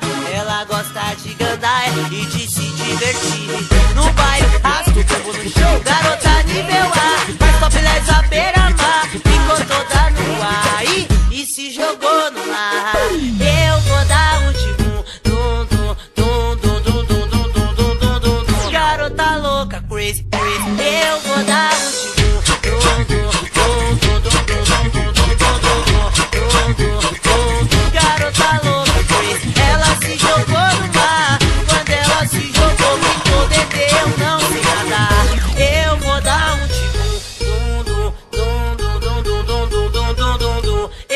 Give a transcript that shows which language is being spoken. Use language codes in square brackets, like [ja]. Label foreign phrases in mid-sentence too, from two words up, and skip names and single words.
[pt] Ela gosta de gandaia e de se divertir. No baile, rasga o corpo no chão, garota nível A. Faz topless à beira-mar, ficou toda no ar e se jogou no mar. Eu vou dar um de dum dum dum dum dum dum dum dum dum dum dum. Garota louca, [en] crazy, crazy. [pt] Eu vou dar um de dum dum dum dum dum dum dum. Garota louca, ela se jogou no mar. Quando ela se jogou, ficou dedeu, não sei nadar. Eu vou dar um tipo dum dum dum dum dum dum dum dum dum dum.